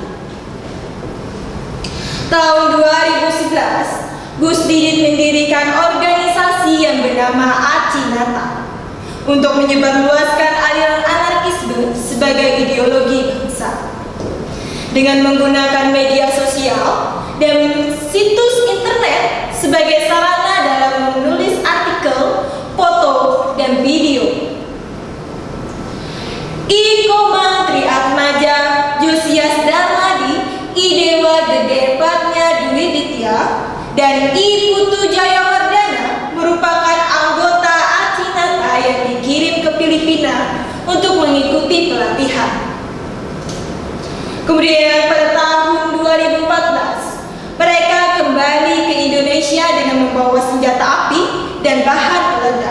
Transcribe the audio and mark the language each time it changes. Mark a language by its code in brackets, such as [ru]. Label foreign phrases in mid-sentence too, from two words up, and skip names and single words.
[id] Tahun 2011, Gus Didit mendirikan organisasi yang bernama Acinata untuk menyebarluaskan aliran anarkisme sebagai ideologi bangsa. Dengan menggunakan media sosial dan situs internet sebagai sarana dalam menulis artikel, foto, dan video. Ikoma Triatmaja Josias Darmadi, Idewa Gedepatnya Dwi Ditya, dan I Putu Jayawardana merupakan anggota Acinata yang dikirim ke Filipina untuk mengikuti pelatihan. Kemudian pada tahun 2014, mereka kembali ke Indonesia dengan membawa senjata api dan bahan peledak.